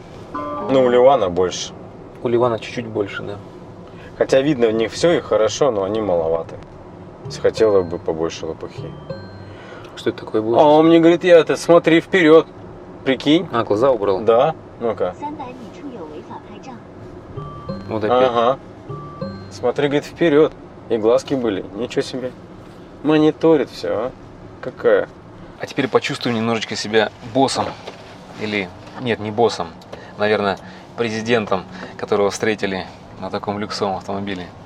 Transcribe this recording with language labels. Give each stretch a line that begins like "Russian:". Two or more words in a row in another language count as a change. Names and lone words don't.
Russian: Ну, у Ливана больше. У Ливана чуть-чуть больше, да. Хотя видно в них все и хорошо, но они маловаты. Хотела бы побольше лопухи. Что это такое А будет? он мне говорит, я это смотри вперед. Прикинь? А, глаза убрал. Да. Ну-ка.
Chinese: 300 米处有违法拍照。
Russian: Вот опять. Ага. Смотри, говорит, вперед. И глазки были. Ничего себе. Мониторит все, а. Какая? А теперь почувствую немножечко себя боссом. Или, нет, не боссом. Наверное, президентом, которого встретили на таком люксовом автомобиле.